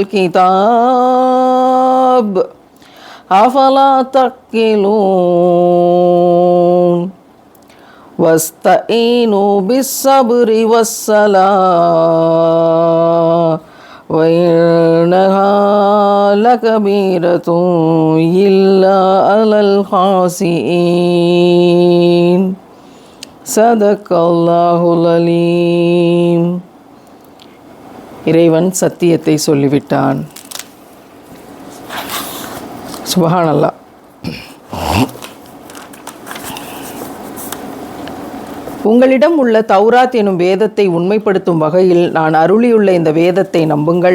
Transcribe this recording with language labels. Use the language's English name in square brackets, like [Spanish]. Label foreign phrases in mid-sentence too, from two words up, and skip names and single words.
[Arabic] الكتاب أفلا تعقلون واستعينوا بالصبر والصلاة وإنها لكبيرة إلا على الخاشعين صدق الله العليم. [Tamil] இறைவன் சத்தியத்தை சொல்லிவிட்டான். சுப்ஹானல்லாஹ். உங்களிடம் உள்ள தௌராத் எனும் வேதத்தை உண்மைப்படுத்தும் வகையில் நான் அருளியுள்ள இந்த வேதத்தை நம்புங்கள்.